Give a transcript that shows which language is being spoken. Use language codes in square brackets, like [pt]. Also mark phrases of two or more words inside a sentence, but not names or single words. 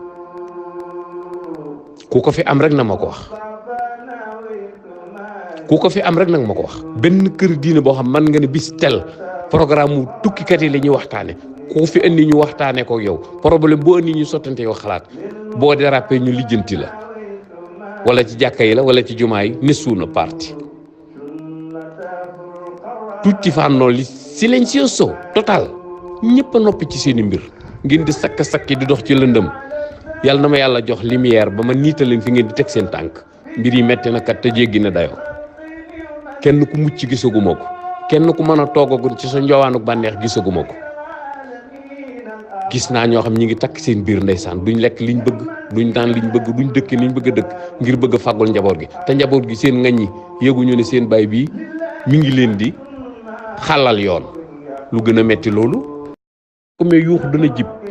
[wo] ku ko fi am rek na ma ko wax ku ko fi am rek nag ma ko wax benn kër diine boo xam man nga ne bis [fr] tel programme [wo] mu tukkikat yi la ñuy waxtaane ku fi indi ñu waxtaane ko yow problème boo indi ñu sottante yow xalaat boo dérapé ñu lijjanti la wala ci jàkka yi la wala ci jumaa yi [it] nessuno parti tutti fanno li silenzioso total [wo] ñëpp a noppi ci seeni mbir ngeen di sakk-sakki di dox ci lëndëm yàlla na ma yàlla jox lumière ba ma niital leen fi ngeen di teg seen tànk mbir yi metti na kat te jéggi na dayoo kenn ku mucc gisaguma ko kenn ku mën a toogagul ci sa njoowaanuk bànneex gisaguma ko gis naa ñoo xam ñi ngi takk seen biir ndeysaan duñ lekk liñ bëgg duñ daan liñ bëgg duñ dëkk niñ bëgg a dëkk ngir bëgg a fàggul njaboot gi te njaboot gi seen ngañ ñi yëguñu ne seen baay bii mi ngi leen di xàllal yoon lu gën a metti loolu ku me yuux dana jib